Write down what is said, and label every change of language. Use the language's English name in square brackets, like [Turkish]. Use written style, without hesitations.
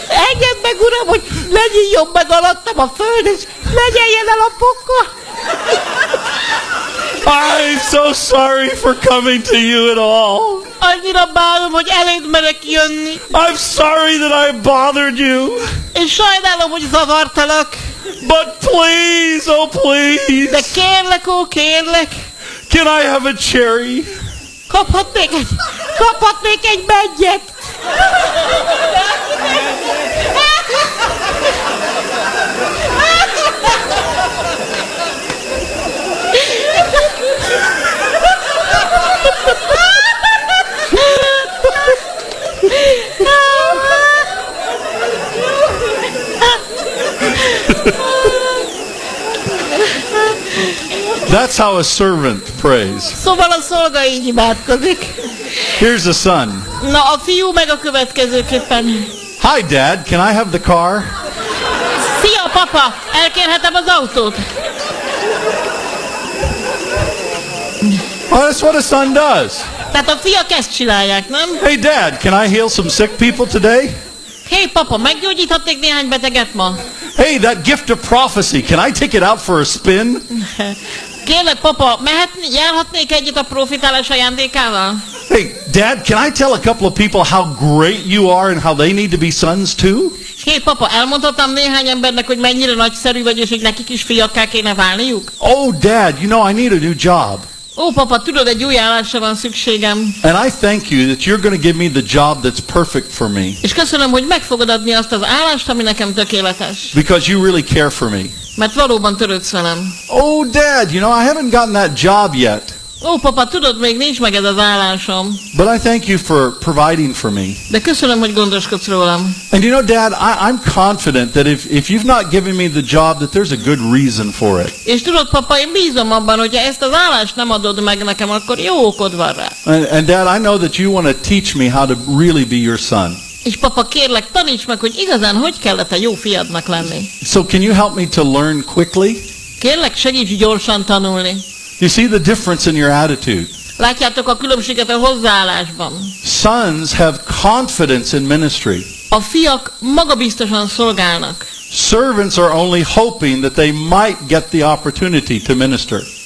[Hungarian] Engedd meg, uram, hogy legyen jobb az alattam a föld, és legyen el a pokol. [English] I'm so sorry for coming to you at all. [Hungarian] Annyira bánom, hogy eléd merek jönni. [English] I'm sorry that I bothered you. [Hungarian] És sajnálom, hogy zavartalak. [English] But please, oh please. [Hungarian] De kérlek, oh kérlek. [English] Can I have a cherry? [Hungarian] Kaphatnék egy medgyet. [English] That's how a servant prays. [Hungarian] Szóval a szolga így imádkozik. [English] Here's the son. [Hungarian] Na, a fiú meg a következőképpen. [English] Hi, Dad, can I have the car? [Hungarian] Szia, papa, elkérhetem az autót. [English] Well, that's what a son does. [Hungarian] Tehát a fiak ezt csinálják, nem? [English] Hey, Dad, can I heal some sick people today? [Hungarian] Hey, papa, meggyógyíthatnék néhány beteget ma? [English] Hey, that gift of prophecy, can I take it out for a spin? [Hungarian] Kérlek, papa, járhatnék egyet a profitálás ajándékával? [English] Hey, Dad, can I tell a couple of people how great you are and how they need to be sons too? [Hungarian] Hey, papa, elmondhatom néhány embernek, hogy mennyire nagyszerű vagy, és hogy nekik is fiakká kéne válniuk? [English] Oh, Dad, you know, I need a new job. [Hungarian] Ó, papa, tudod, egy új állásra van szükségem. [English] And I thank you that you're going to give me the job that's perfect for me. [Hungarian] És köszönöm, hogy meg fogod adni azt az állást, ami nekem tökéletes. [English] Because you really care for me. [Hungarian] Mert valóban törődsz velem. [English] Oh, Dad, you know, I haven't gotten that job yet. [Hungarian] Ó, papa, tudod, még nincs meg ez az állásom. [English] But I thank you for providing for me. [Hungarian] De köszönöm, hogy gondoskodsz rólam. [English] And you know, Dad, I'm confident that if you've not given me the job, that there's a good reason for it. [Hungarian] És tudod, papa, én bízom abban, hogyha ezt az állást nem adod meg nekem, akkor jó okod van rá. [English] And Dad, I know that you want to teach me how to really be your son. [Hungarian] És papa, kérlek, taníts meg, hogy igazán hogy kellett a jó fiadnak lenni. [English] So can you help me to learn quickly? [Hungarian] Kérlek, segíts gyorsan tanulni. [English] You see the difference in your attitude. [Hungarian] Látjátok a különbséget a hozzáállásban. [English] Sons have confidence in ministry. [Hungarian] A fiak magabiztosan szolgálnak. [English] Servants are only hoping that they might get the opportunity to minister.